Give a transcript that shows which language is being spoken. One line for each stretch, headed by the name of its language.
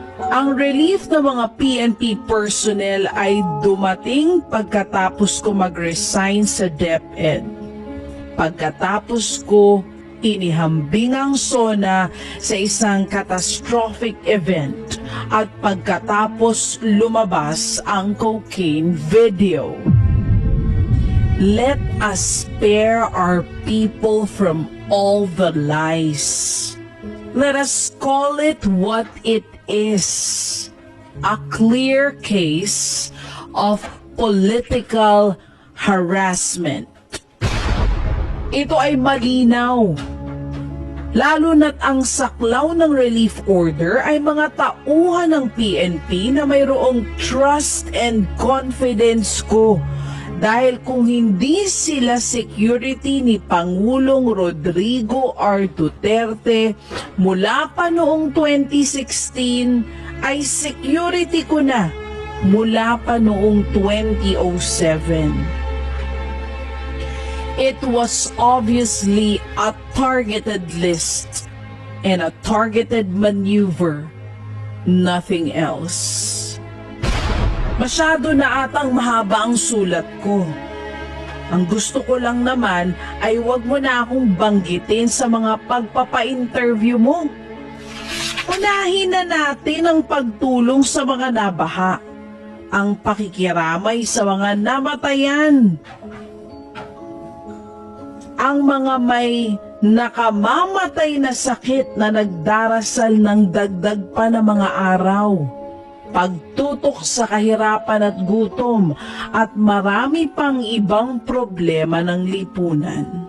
Filipino: Ang relief ng mga PNP personnel ay dumating pagkatapos ko mag-resign sa DepEd. Pagkatapos ko inihambing ang SONA sa isang catastrophic event at pagkatapos lumabas ang cocaine video.
English: Let us spare our people from all the lies. Let us call it what it is. A clear case of political harassment.
Filipino: Ito ay malinaw. Lalo na't ang saklaw ng relief order ay mga tauhan ng PNP na mayroong
English: trust and confidence
Filipino: ko. Dahil kung hindi sila security ni Pangulong Rodrigo R. Duterte mula pa noong 2016 ay security ko na mula pa noong 2007.
English: It was obviously a targeted list and a targeted maneuver, nothing else.
Filipino: Masyado na atang mahaba ang sulat ko. Ang gusto ko lang naman ay wag mo na akong banggitin sa mga pagpapa-interview mo. Unahin na natin ang pagtulong sa mga nabaha, ang pakikiramay sa mga namatayan, ang mga may nakamamatay na sakit na nagdarasal ng dagdag pa na mga araw, pagtutok sa kahirapan at gutom, at marami pang ibang problema ng lipunan.